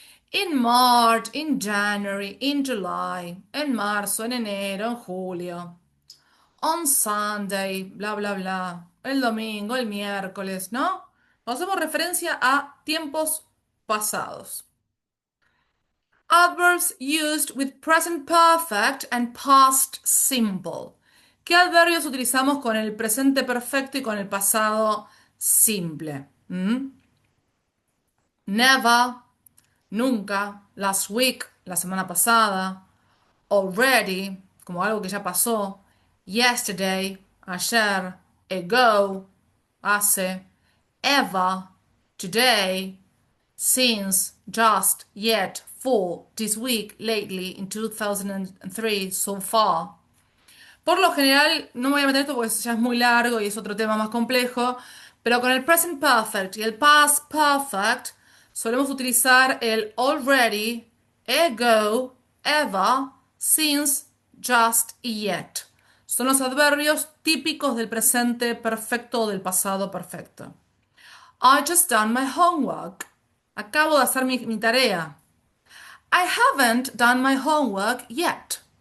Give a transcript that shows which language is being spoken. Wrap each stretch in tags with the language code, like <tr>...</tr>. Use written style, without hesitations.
<en>In March, in January, in July,</en> <es>en marzo, en enero, en julio.</es> <en>On Sunday, bla, bla, bla.</en> <es>El domingo, el miércoles, ¿no? Hacemos referencia a tiempos pasados.</es> <en>Adverbs used with present perfect and past simple.</en> <es>¿Qué adverbios utilizamos con el presente perfecto y con el pasado simple? Never, nunca.</es> <en>Last week,</en> <es>la semana pasada. Already, como algo que ya pasó. Yesterday, ayer. Ago, hace.</es> <en>Ever, today. Since, just, yet, for, this week, lately, in 2003, so far.</en> <es>Por lo general, no me voy a meter esto porque ya es muy largo y es otro tema más complejo, pero con el present perfect y el past perfect solemos utilizar el already, ago, ever, since, just y yet. Son los adverbios típicos del presente perfecto o del pasado perfecto.</es> <en>I just done my homework.</en> <es>Acabo de hacer mi tarea.</es> <en>I haven't done my homework yet.</en>